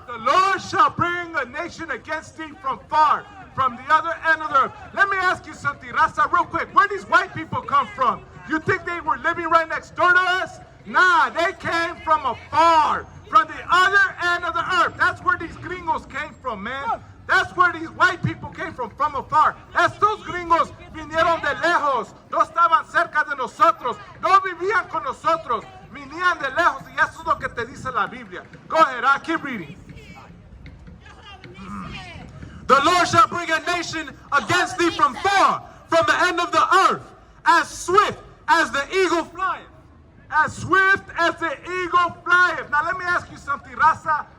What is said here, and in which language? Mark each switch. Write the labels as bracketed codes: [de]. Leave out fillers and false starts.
[en] The Lord shall bring a nation against thee from far, from the other end of the earth. Let me ask you something, Raza, real quick. Where these white people come from? You think they were living right next door to us? Nah, they came from afar, from the other end of the earth. That's where these gringos came from, man. That's where these white people came from afar. [es] Estos gringos vinieron de lejos. No estaban cerca de nosotros. No vivían con nosotros. Venían de lejos. Y eso es lo que te dice la Biblia. [en] Go ahead, I'll keep reading. The Lord shall bring a nation against thee from far, from the end of the earth, as swift as the eagle flieth. As swift as the eagle flieth. Now let me ask you something, Raza.